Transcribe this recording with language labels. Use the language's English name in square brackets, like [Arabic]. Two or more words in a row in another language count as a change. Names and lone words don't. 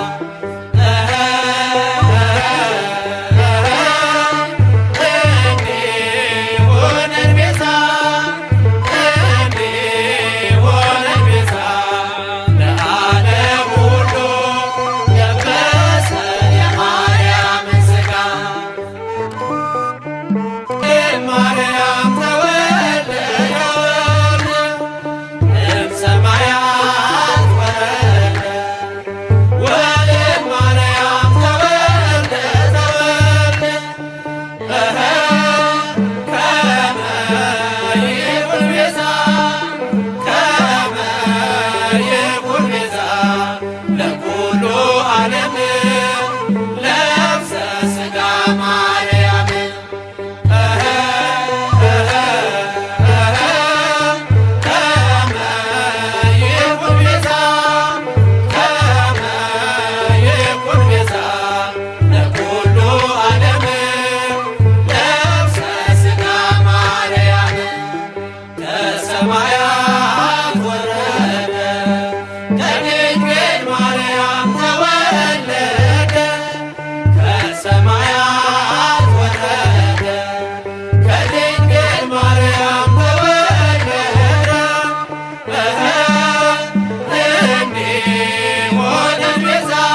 [Amharic] እንዲሆነን ቤዛ እንዲሆነን ቤዛ ለዓለም ሁሉ ለበሰ የማርያምን ሥጋ ማርያም ተወለደ [Geez] እምሰማያት ወረደ ወእም ማርያም ተወልደ ከመ ይኩን ቤዛ ከመ ይኩን ቤዛ ለኩሉ ዓለም ለብሰ ሥጋ ማርያም ከመ ይኩን ቤዛ ከመ ይኩን ቤዛ ለኩሉ ዓለም ለብሰ ሥጋ ማርያም [Amharic] ከሰማያት ወረደ ከድንግል ማርያም ተወለደ ከሰማያት ወረደ ከድንግል ማርያም ተወለደ እንዲሆነን ቤዛ